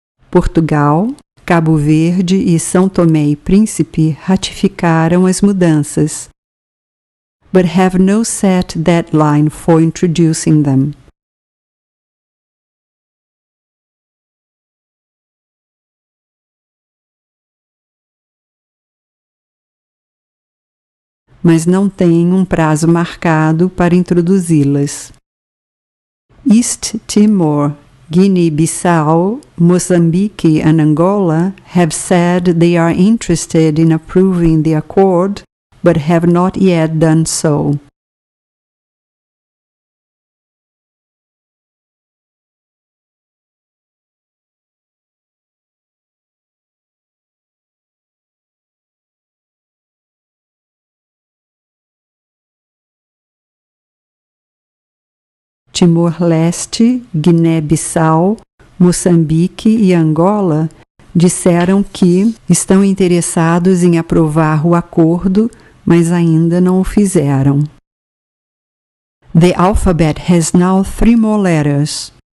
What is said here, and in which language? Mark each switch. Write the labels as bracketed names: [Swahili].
[Portuguese] Portugal, Cabo Verde e São Tomé e Príncipe ratificaram as mudanças, [English] but have no set deadline for introducing them. [Portuguese] Mas não têm um prazo marcado para introduzi-las. [English] East Timor, Guiné-Bissau, Mozambique and Angola have said they are interested in approving the accord, but have not yet done so. [Portuguese] Timor-Leste, Guiné-Bissau, Moçambique e Angola disseram que estão interessados em aprovar o acordo, mas ainda não o fizeram. [English] The alphabet has now 3 more letters.